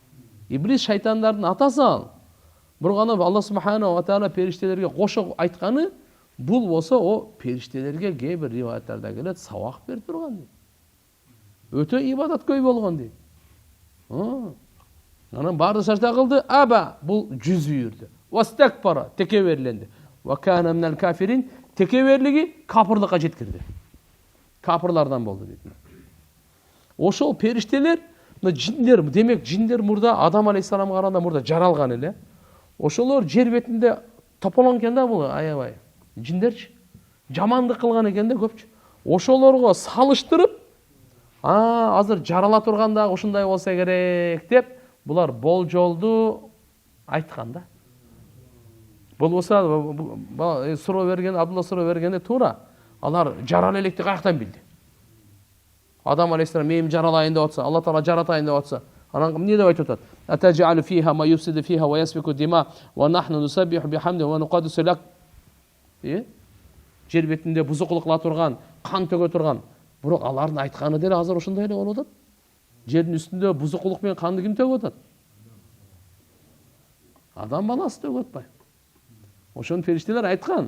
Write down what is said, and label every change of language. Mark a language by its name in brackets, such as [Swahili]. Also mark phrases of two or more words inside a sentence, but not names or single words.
[Kyrgyz] Иблис шайтандардын атасы ал. Бирок аны Алла [Arabic] سبحانه وتعالى [Kyrgyz] периштелерге кошо айтканы бул болсо о периштелерге кээ бир риваяттарда келет сабак берип турган дейт. Өтө ибадаткөй болгон дейт. Анан баарды сажда кылды, аба бул жүз үйүрдү. Вастакбара текеберленди. [Arabic] وكان من الكافرين [Kyrgyz] текеберлиги капырлыкка жеткирди. Капырлардан болду дейт. Ошол периштелер, жиндер, демек жиндер мурда Адам алейхиссаламга караганда мурда жаралган эле. Ошолор жер бетинде тополон экен да бул аябай. Жиндерчи жамандык кылган экен да көпчү. Ошолорго салыштырып, азыр жарала турганда ушундай болсо керек деп булар болжолду айткан да. Бул болсо суроо берген, Абдулла суроо бергенде туура. Алар жарала электи каяктан билди? Адам алейхиссалам мени жаралайын деп атса, Алла таала жаратайын деп атса, анан эмне деп айтып атат? [Arabic] أتجعل فيها ما يفسد فيها ويسفك دماء ونحن نسبح بحمد ونقدس لك. [Kyrgyz] Жер бетинде бузукулук кыла турган, кан төгө турган. Бирок алардын айтканы деле азыр ошондой эле болуп атат. Жердин үстүндө бузукулук менен канды ким төгүп атат? Адам баласы төгүп атпайбы? Ошону периштелер айткан.